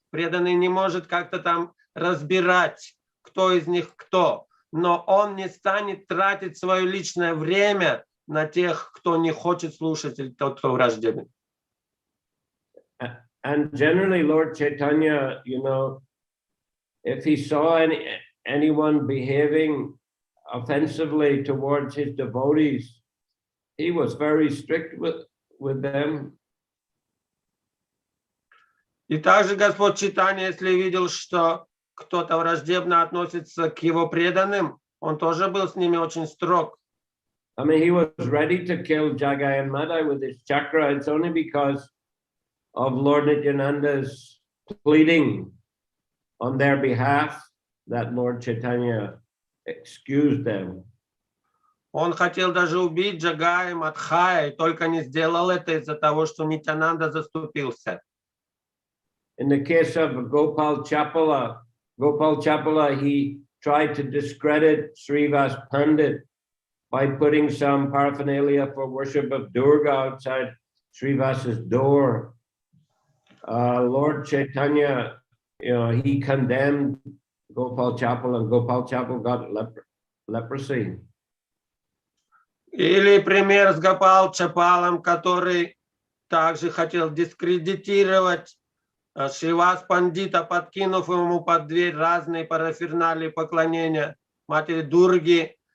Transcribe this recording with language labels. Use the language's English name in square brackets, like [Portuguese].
[Russian] Преданный не может как-то там разбирать, кто из них кто. Но он не станет тратить свое личное время на тех, кто не хочет слушать, или тот, кто враждебен. [English] And generally, Lord Chaitanya, if he saw anyone behaving offensively towards his devotees, he was very strict with them. [Russian] И также Господь Чайтанья, если видел, что кто-то враждебно относится к его преданным, он тоже был с ними очень строг. [English] I mean, he was ready to kill Jagai and Madai with his chakra. It's only because of Lord Nityananda's pleading on their behalf that Lord Chaitanya excused them. [Russian] Он хотел даже убить Джагая и Мадхая, и только не сделал это из-за того, что Нитянанда заступился. [English] In the case of Gopal Chapala, he tried to discredit Srivas Pandit by putting some paraphernalia for worship of Durga outside Srivas's door. Lord Chaitanya, he condemned Gopal Chapala, and Gopal Chapala got leprosy. [Russian] Или пример с Гопал Чапалом, который также хотел дискредитировать Шривас Пандита, подкинув ему под дверь разные параферналии поклонения матери Дурги.